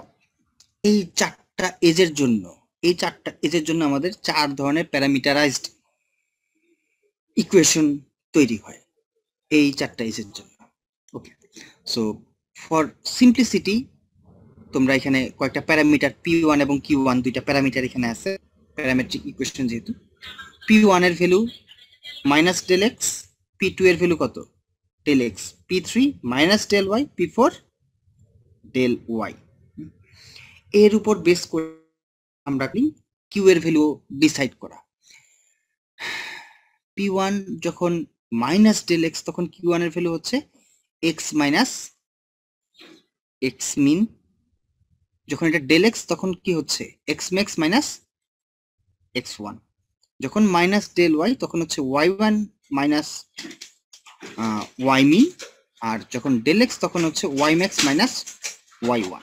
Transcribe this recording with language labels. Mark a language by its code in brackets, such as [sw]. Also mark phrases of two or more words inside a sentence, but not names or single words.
[bn] এই 4টা এজের জন্য আমাদের 4 ধরনের [en] parameterized equation [bn] তৈরি হয় এই 4টা এজের জন্য। [en] okay, so for simplicity [bn] তোমরা এখানে কয়েকটা প্যারামিটার p1 এবং q1 দুইটা প্যারামিটার এখানে আছে, [en] parametric equation [bn] যেহেতু। p1 এর ভ্যালু -del x, p2 এর ভ্যালু কত, del x, p3 -del y, p4 del y। এর উপর বেস করে আমরা q এর ভ্যালু ডিসাইড করা। p1 যখন -del x তখন q1 এর ভ্যালু হচ্ছে x - x min যখন এটা [en] del x [bn] তখন কি হচ্ছে [en] x max minus x one, [bn] যখন [en] minus del y [bn] তখন হচ্ছে [en] y one minus y min, [bn] আর যখন [en] del x [bn] তখন হচ্ছে [en] y max minus y one.